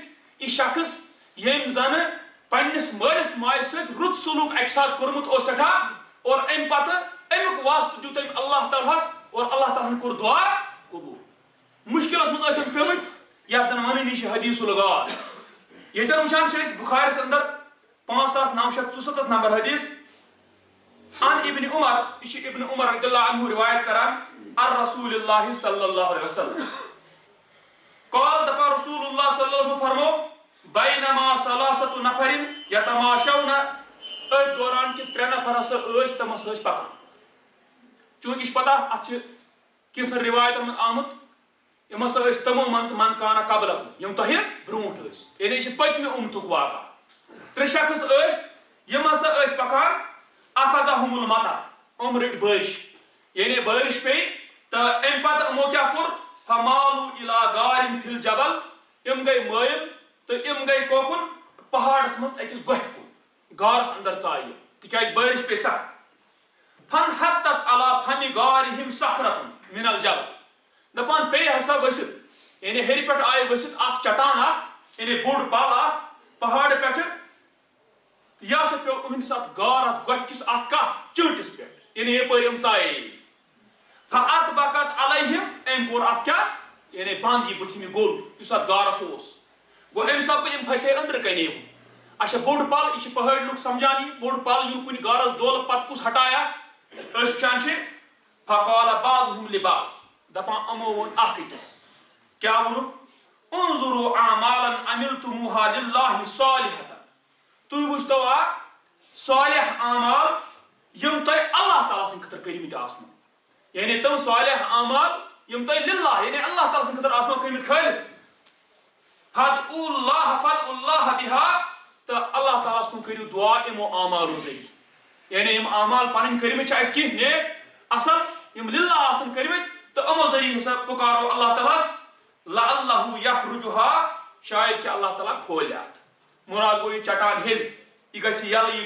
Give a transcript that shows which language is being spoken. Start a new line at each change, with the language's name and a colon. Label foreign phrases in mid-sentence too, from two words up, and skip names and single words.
Kashmiri: یہِ شخص ییٚمۍ زنہٕ پننِس مٲلِس ماجہِ سۭتۍ رُت سلوٗک اکہِ ساتہٕ کوٚرمُت اوس سٮ۪ٹھاہ اور امہِ پتہٕ امیُک واسطہٕ دیُت أمۍ اللہ تعالیٰ ہس اور اللہ تعالیٰ ہن کوٚر دعا قبوٗل مُشکِلس منٛز ٲسۍ أمۍ پیٚمٕتۍ یتھ زن ونٲنی چھِ
Arabic: حدیٖث الغار
Kashmiri: ییٚتٮ۪ن وٕچھان چھِ أسۍ بُخارِیَس انٛدر 5974 نمبر حدیٖث
Arabic: عن ابن عمر
Kashmiri: یہِ چھِ ابن عمر
Arabic: رضی اللہ عنہ
Kashmiri: رِوایت کران
Arabic: عن رسول اللہ صلی اللہ علیہ وسلم
Kashmiri: قال دپان
Arabic: رسول اللہ صلی اللہ علیہ وسلم
Kashmiri: فرمو
Arabic: بینما ثلاثۃ نفر یتماشون
Kashmiri: أتھۍ دوران کہِ 3 نفر ہسا ٲسۍ تِم ہسا ٲسۍ پکان چوٗنٛکہِ یہِ چھِ پتہ اتھ چھِ کینٛژن رِوایتن منٛز آمُت یم ہسا ٲسۍ تمو منٛز
Arabic: من کانا قبلکم
Kashmiri: یم تۄہہِ برونٛٹھ ٲسۍ یعنی یہِ چھِ پٔتمہِ اُمتُک واقعہ 3 شخص ٲسۍ یم ہسا ٲسۍ پکان
Arabic: اخذہم المطر
Kashmiri: رٔٹۍ بٲرِش یعنی بٲرِش پیٚیہِ تہٕ امہِ پتہٕ یِمو کیٛاہ کوٚر
Arabic: فمالو اِلی غارٍ فی الجبل
Kashmiri: یم گٔے مٲیِل تہٕ یم گٔے کوکُن پہاڑس منٛز أکِس گۄپھِ کُن غارس اندر ژایہِ تِکیٛازِ بٲرِش پیٚیہِ سخ
Arabic: فانحطت علی فمِ غارِہِم صخرة من الجبل
Kashmiri: دپان پیٚیہِ ہسا ؤسِتھ یعنی ہیٚرِ پٮ۪ٹھ آیہِ ؤسِتھ اکھ چٹان اکھ یعنی بوٚڑ پل اکھ پہاڑٕ پٮ۪ٹھٕ یہِ ہسا پیوٚو أہنٛدِس اتھ غار اتھ گۄپھِ کِس اتھ کتھ چٲنٛٹِس پٮ۪ٹھ یعنی یپٲرۍ یم ژایے
Arabic: فاطبقت علیہم
Kashmiri: أمۍ کوٚر اتھ کیٛاہ یعنی بنٛد یہِ بٕتھِم یہِ گوٚل یُس اتھ غارس اوس گوٚو امہِ سببہٕ یم پھسے أنٛدرٕ کنے اچھا بوٚڑ پل یہِ چھِ پہٲڑۍ لُکھ سمجھان یہِ بوٚڑ پل یُن کُنہِ غارس دولہٕ پتہٕ کُس ہٹایا أسۍ وٕچھان چھِ
Arabic: فقال بعضهم لبعض
Kashmiri: دپان یِمو ووٚن اکھ أکِس کیٛاہ ووٚنُکھ
Arabic: انظروا اعمالا عملتموها لله صالحة
Kashmiri: تُہۍ وٕچھتو اکھ صالح اعمال یم تۄہہِ اللہ تعالیٰ سٕنٛدِ خٲطرٕ کٔرمٕتۍ آسنو یعنی تِم صالح اعمال یم تۄہہِ للہ یعنی اللہ تعالیٰ سٕنٛدِ خٲطرٕ آسنو کٔرمٕتۍ خٲلص
Arabic: فادعوا الله بها
Kashmiri: تہٕ اللہ تعالیٰ ہس کُن کٔرِو دعا یِمو اعمالو ذٔریعہٕ یعنی یم اعمال پنٕنۍ کٔرمٕتۍ چھِ اَسہِ کینٛہہ نیک اصل یم للہ آسن کٔرمٕتۍ تہٕ یِمو ذٔریعہٕ ہسا پُکارو اللہ تعالیٰ ہس
Arabic: لعلہ یخرجها
Kashmiri: شاید کہ اللہ تعالیٰ کھولہِ اتھ مراد گوٚو یہِ چٹان ہیٚرِ یہِ گژھِ یلہٕ یہِ